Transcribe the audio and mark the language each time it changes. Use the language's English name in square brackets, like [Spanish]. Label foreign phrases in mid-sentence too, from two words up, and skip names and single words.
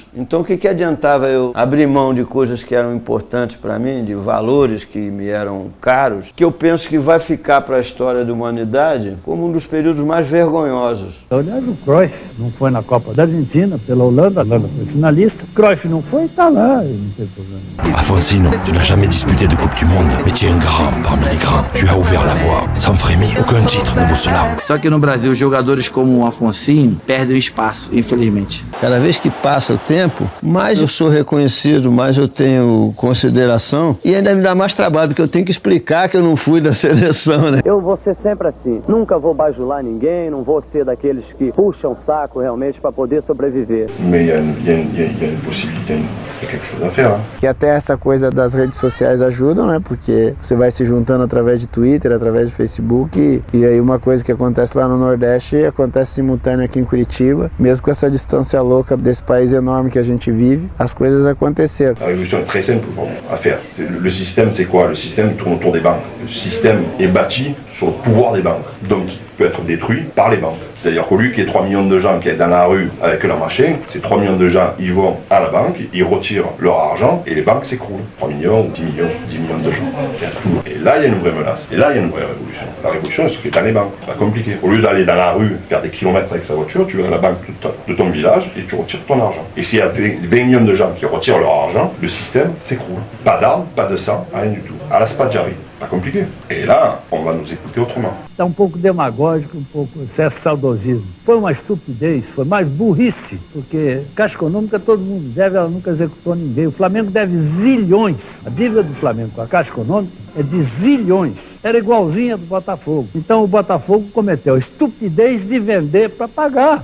[Portuguese] Então o que adiantava eu abrir mão de coisas que eram importantes para mim, de valores que me eram caros, que eu penso que vai ficar para a história da humanidade como um dos períodos mais vergonhosos. Aliás, o Cruyff não foi na Copa da Argentina, pela Holanda, a Holanda foi finalista. Cruyff não foi, tá lá, não tem problema. [French] Alfonsino, tu n'as jamais disputé de Coupe du Monde, mais tu es un grand parmi les grands. Tu as ouvert la voie, sans frémir, aucun titre ne vaut cela. [Portuguese] Só que no Brasil, jogadores como o Alfonsino perdem espaço, infelizmente. Cada vez que passa o tempo, mais eu sou reconhecido, mais eu tenho consideração e ainda me dá mais trabalho, porque eu tenho que explicar que eu não fui da seleção, né? Eu vou ser sempre assim. Nunca vou bajular ninguém, não vou ser daqueles que puxam o saco realmente para poder sobreviver. [French] Mais il y a une possibilité, il y a quelque chose à faire. [Portuguese] Que até essa coisa das redes sociais ajudam, né? Porque você vai se juntando através de Twitter, através de Facebook e aí uma coisa que acontece lá no Nordeste acontece simultâneo aqui em Curitiba. Mesmo com essa distância louca desse país enorme que a gente vive, as coisas aconteceram. [French] La révolution est très simple à faire. Le système, c'est quoi? Le système tourne autour des banques. Le système est bâti sur le pouvoir des banques. Donc, il peut être détruit par les banques. C'est-à-dire qu'au lieu qu'il y ait 3 millions de gens qui sont dans la rue avec leur machin, ces 3 millions de gens, ils vont à la banque, ils retirent leur argent et les banques s'écroulent. 3 millions, 10 millions de gens. Et là, il y a une vraie menace. Et là, il y a une vraie révolution. La révolution, c'est ce qui est dans les banques. C'est pas compliqué. Au lieu d'aller dans la rue, faire des kilomètres avec sa voiture, tu vas à la banque de ton village et tu retires ton argent. Et s'il y a 20 millions de gens qui retirent leur argent, le système s'écroule. Pas d'armes, pas de sang, rien du tout. À la Spaggiari. Pas compliqué. Et là, on va nous écouter autrement. [Portuguese] Está um pouco demagógico, um pouco excesso de saudosismo. Foi uma estupidez, foi mais burrice, porque Caixa Econômica todo mundo deve, ela nunca executou ninguém. O Flamengo deve zilhões. A dívida do Flamengo com a Caixa Econômica é de zilhões. Era igualzinha do Botafogo. Então o Botafogo cometeu a estupidez de vender para pagar.